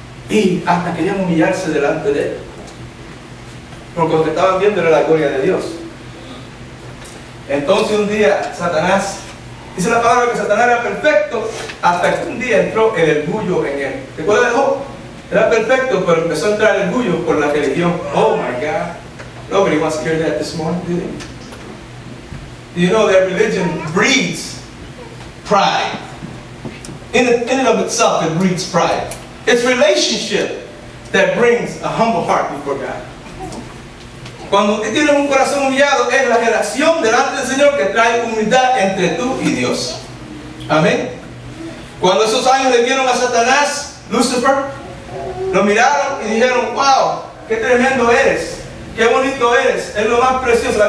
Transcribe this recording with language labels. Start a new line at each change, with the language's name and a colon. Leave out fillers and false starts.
Spanish: Y hasta querían humillarse delante de él, porque lo que estaban viendo era la gloria de Dios. Entonces un día Satanás, dice la palabra que Satanás era perfecto, hasta que un día entró el orgullo en él. ¿Te acuerdas de Job? Era perfecto, pero empezó a entrar el orgullo por la religión.
English: Oh my God. Nobody wants to hear that this morning, do they? Do you know that religion breeds pride? In and of itself, it breeds pride. It's relationship that brings a humble heart before God.
Spanish: Cuando usted tiene un corazón humillado, es la relación delante del Señor que trae humildad entre tú y Dios. Amén. Cuando esos ángeles vieron a Satanás, Lucifer, lo miraron y dijeron, wow, qué tremendo eres, qué bonito eres, es lo más precioso.